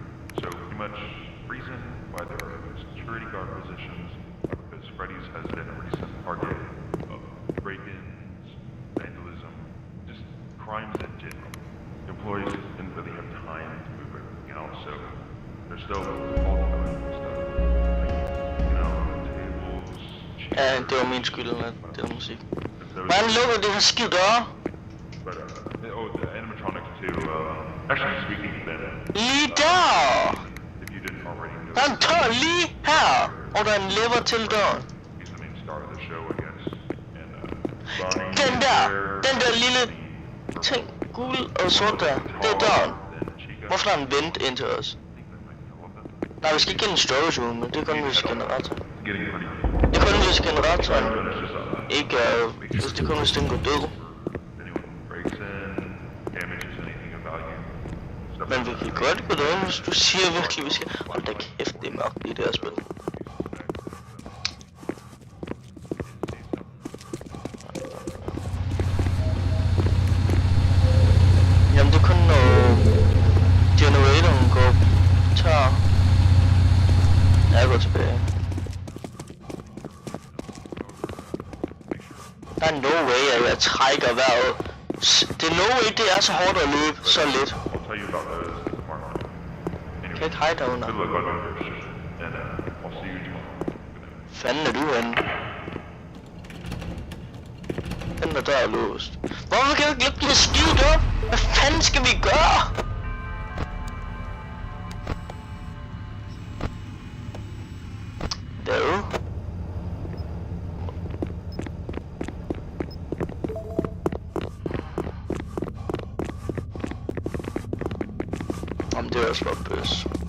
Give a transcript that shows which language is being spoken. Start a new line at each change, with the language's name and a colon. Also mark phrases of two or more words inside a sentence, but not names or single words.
English: So pretty much reason why there are security guard positions because Freddy's has been a recent target of break-ins, vandalism, just crimes in general. Employees didn't really have time to move everything out, so they're still all doing stuff. Like, you know, tables,
Danish: Ja, det var min skyld, at det var musik. Hvordan lukker det her skide døre?
English: But, the animatronics too, actually speaking of them,
Danish: Lige der!
English: if you didn't already know,
Danish: Der er en dør lige her! Og der er en lever til døren.
English: he's the main star of the show, I guess. And, Bonnie
Danish: Den
English: is
Danish: der!
English: there,
Danish: Den der lille ting, gul og sort der. Det er døren.
English: then Chica,
Danish: Hvorfor er der en vent ind til os?
English: I think that might be all of them.
Danish: Nej, vi skal ikke ind i
English: storage room,
Danish: men det er kun hvis generator.
English: Getting pretty
Danish: Det er kun hvis generatoren
English: finishes up.
Danish: ikke er... Hvis det er kun hvis den går død.
English: If anyone breaks in, damages anything of value, stuff
Danish: Men
English: like
Danish: vi
English: that.
Danish: kan godt gå derind, hvis du siger virkelig, vi skal... Hold da kæft, det er mørkt i det her spil. Jamen det er kun når generatoren går tør. Jeg går tilbage. Der er
English: no way,
Danish: at jeg trækker vejret. Det er
English: no way,
Danish: det er så hårdt at løbe så lidt.
English: I'll tell you about those tomorrow morning.
Danish: Kan
English: Anyway,
Danish: jeg ikke hide derunder?
English: good luck on your shift, and I'll see you tomorrow. Good night.
Danish: Fanden er du henne? Den der dør er låst. Hvorfor kan jeg ikke lukke den her skide dør? Hvad fanden skal vi gøre? Hvad? Jamen det er også bare bøs.